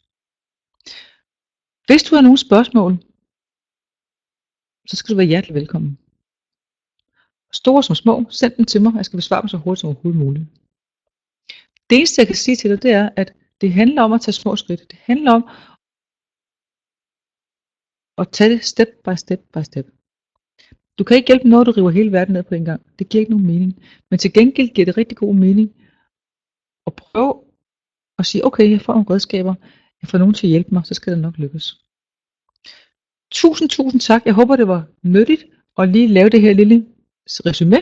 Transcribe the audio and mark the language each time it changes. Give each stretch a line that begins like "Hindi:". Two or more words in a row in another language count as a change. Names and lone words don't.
Danish: Hvis du har nogle spørgsmål, så skal du være hjertelig velkommen. Store som små, send dem til mig, jeg skal besvare dem så hurtigt som overhovedet muligt. Det eneste jeg kan sige til dig, det er, at det handler om at tage små skridt. Det handler om at tage det
English: step by step by step.
Danish: Du kan ikke hjælpe noget, du river hele verden ned på en gang. Det giver ikke nogen mening. Men til gengæld giver det rigtig god mening at prøve at sige, okay, jeg får nogle redskaber, jeg får nogen til at hjælpe mig, så skal det nok lykkes. Tusind tak. Jeg håber, det var nyttigt at lige lave det her lille resume.